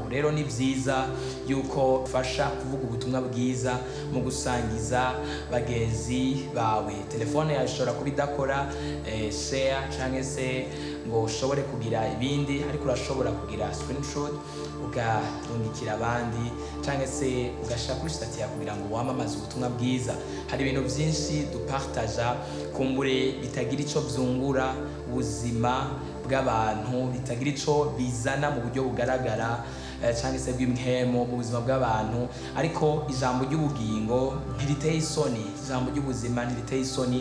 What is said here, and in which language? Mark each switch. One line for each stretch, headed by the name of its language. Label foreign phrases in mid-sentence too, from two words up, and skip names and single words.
Kinyarwanda: Rero ni byiza yuko fasha kuvuga ubutumwa bwiza mu gusangiza bagenzi bawe. Telefone yawe ishobora kuba idakora share cyangwa se ngo ushobore kugira ibindi, ariko urashobora kugira screenshot ukarungikira abandi cyangwa se ugashaka kuri stati yawe kugira ngo wamamaze ubutumwa bwiza. Hari ibintu byinshi dupartaja kumbure bitagira ico byungura ubuzima bw'abantu, bitagira ico bizana mu buryo bugaragara cyangwa se bw'imhemo mu buzima bw'abantu, ariko ijambo ry'ubugingo ntiriteye isoni, ijambo ry'ubuzima ntiriteye isoni.